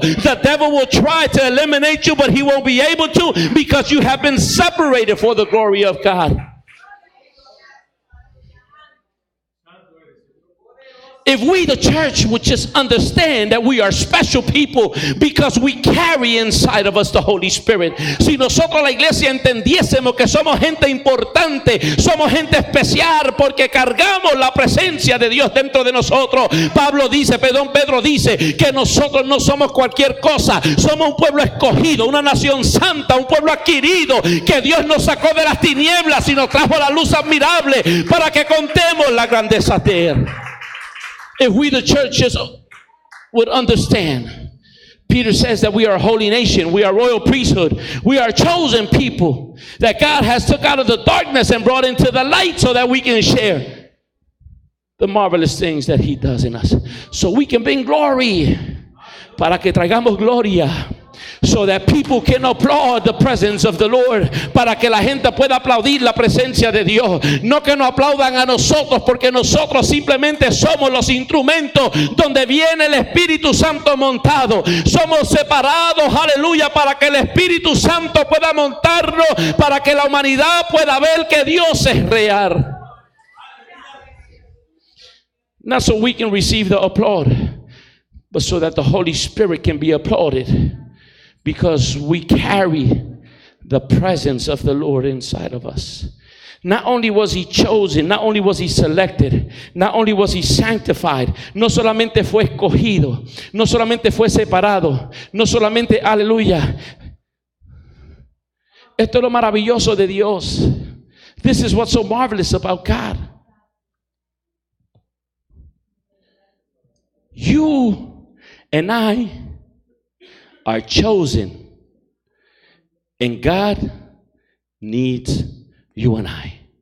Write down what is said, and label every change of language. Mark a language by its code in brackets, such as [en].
[en] The devil will try to eliminate you, but he won't be able to because you have been separated for the glory of God. If we, the church, would just understand that we are special people because we carry inside of us the Holy Spirit. [es] Si nosotros la iglesia entendiésemos que somos gente importante, somos gente especial porque cargamos la presencia de Dios dentro de nosotros. Pedro dice que nosotros no somos cualquier cosa. Somos un pueblo escogido, una nación santa, un pueblo adquirido que Dios nos sacó de las tinieblas y nos trajo a la luz admirable para que contemos la grandeza de Él. [en] If we, the churches, would understand, Peter says that we are a holy nation, we are royal priesthood, we are chosen people that God has took out of the darkness and brought into the light so that we can share the marvelous things that He does in us. So we can bring glory, [es] para que traigamos gloria. [en] So that people can applaud the presence of the Lord. [es] Para que la gente pueda aplaudir la presencia de Dios. No que nos aplaudan a nosotros, porque nosotros simplemente somos los instrumentos donde viene el Espíritu Santo montado. Somos separados, aleluya, para que el Espíritu Santo pueda montarnos, para que la humanidad pueda ver que Dios es real. [en] Not so we can receive the applaud, but so that the Holy Spirit can be applauded. Because we carry the presence of the Lord inside of us. Not only was he chosen, not only was he selected, not only was he sanctified, [es] no solamente fue escogido, no solamente fue separado, no solamente, aleluya. Esto es lo maravilloso de Dios. [en] This is what's so marvelous about God. You and I are chosen, and God needs you and I.